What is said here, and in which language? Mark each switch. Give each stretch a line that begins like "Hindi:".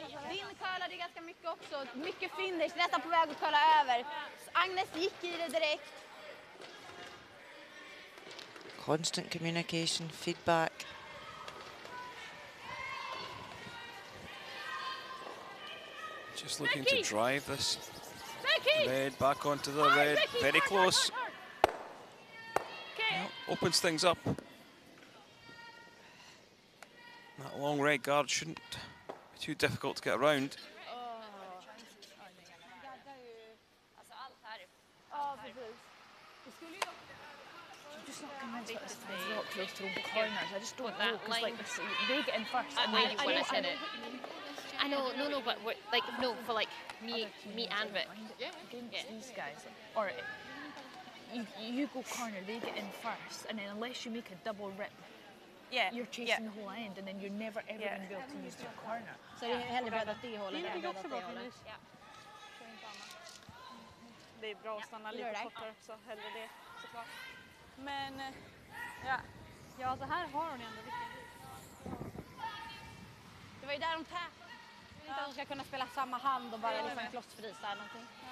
Swedish: Din curlade ganska mycket också. Mycket finish, nästan på väg att curla över. Agnes gick i det direkt.
English: Constant communication, feedback. Just looking to drive this red back onto the red. Very close. Well, opens things up. That long red guard shouldn't be too difficult to get around. Just not convinced that it's not close to the corners. I just don't know because like they get in first and they just want to hit it. I know, no, but like no, for like me and Vic. Against these guys, or you go corner, they get in first, and then unless you make a double rip, you're chasing the whole end, and then you're never ever going to be able to use your corner.
Swedish: Så det är hellre bädd åt det hållet än bädd åt det hållet. Det är bra att stanna lite kortare också, hellre det såklart. Men ja, alltså här har hon ändå vilken. Det var ju där de tävlade. Jag vill inte att de ska kunna spela samma hand och bara liksom klossfrisa eller någonting.